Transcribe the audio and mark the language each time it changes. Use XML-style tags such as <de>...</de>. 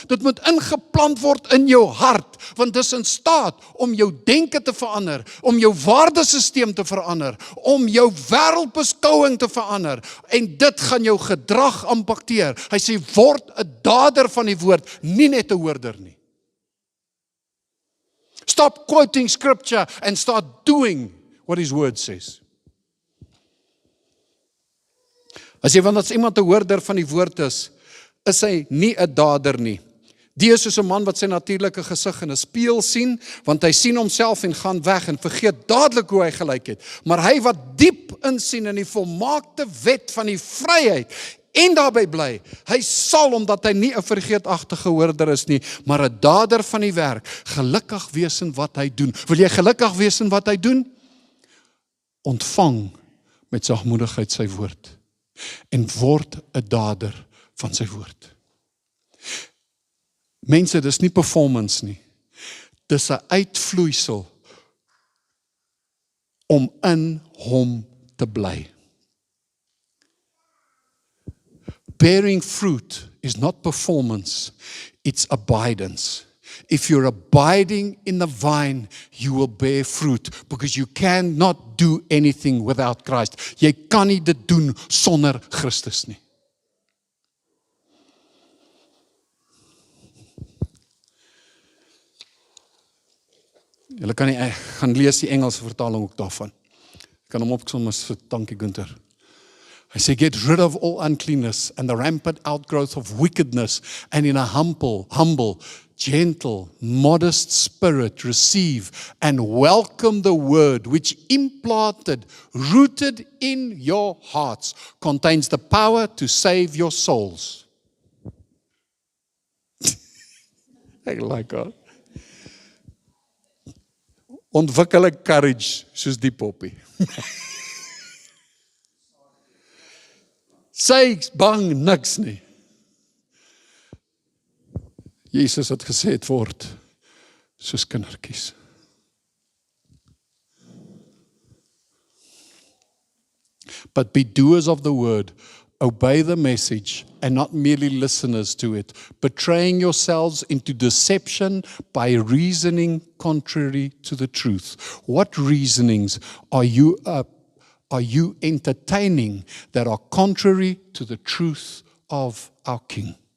<af>Dit moet ingeplant word in jou hart, want dit is in staat om jou denke te verander, om jou waardesysteem te verander, om jou wêreldbeskouing te verander, en dit gaan jou gedrag impakteer. Hy sê, word 'n dader van die woord, nie net 'n hoorder nie.</af> <en>Stop quoting scripture and start doing what his word says.</en> <af>As iemand 'n hoorder van die woord is hy nie 'n dader nie. Die is soos 'n man wat sy natuurlike gesig in 'n spieël sien, want hy sien homself en gaan weg en vergeet dadelik hoe hy gelyk het. Maar hy wat diep insien in die volmaakte wet van die vryheid en daarby bly, hy sal, omdat hy nie 'n vergeetagtige hoorder is nie, maar 'n dader van die werk, gelukkig wees in wat hy doen. Wil jy gelukkig wees in wat hy doen? Ontvang met sagmoedigheid sy woord en word 'n dader van sy woord. Mense, dis nie performance nie. Dis 'n uitvloeisel om in hom te bly.</af> <en>Bearing fruit is not performance, it's abidance. If you're abiding in the vine, you will bear fruit, because you cannot do anything without Christ.</en> <af>Jy kan nie dit doen sonder Christus nie. Julle kan nie, gaan lees die Engelse vertaling ook daarvan. Ek kan hom opsom as vir dankie Gunther. Hy sê,</af> <en>get rid of all uncleanness and the rampant outgrowth of wickedness, and in a humble, gentle, modest spirit receive and welcome the word which implanted, rooted in your hearts, contains the power to save your souls.</en> <af>Ek like God. Ontwikkel 'n courage soos die poppie. Sy bang niks nie. Jesus het gesê het word soos kindertjies.</af> <en>But be doers of the word, obey the message, and not merely listeners to it, betraying yourselves into deception by reasoning contrary to the truth. What reasonings are you entertaining that are contrary to the truth of our King?</en>